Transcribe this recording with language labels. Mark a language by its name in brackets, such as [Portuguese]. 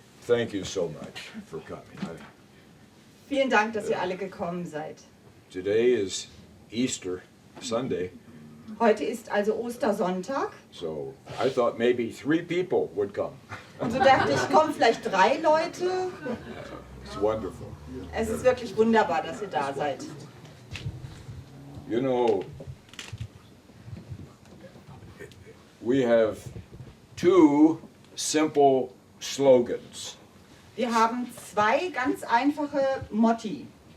[English] thank you so much for coming. [German] Vielen Dank, dass ihr alle gekommen seid. [English] Today is Easter Sunday, [German] Heute ist also Ostersonntag. [English] so I thought maybe 3 people would come. [German] Und so dachte ich, kommen vielleicht 3 Leute. [English] It's wonderful. [German] Es ist wirklich wunderbar, dass ihr da seid. [English] You know, we have 2 simple slogans. [German] Wir haben 2 ganz einfache Motti.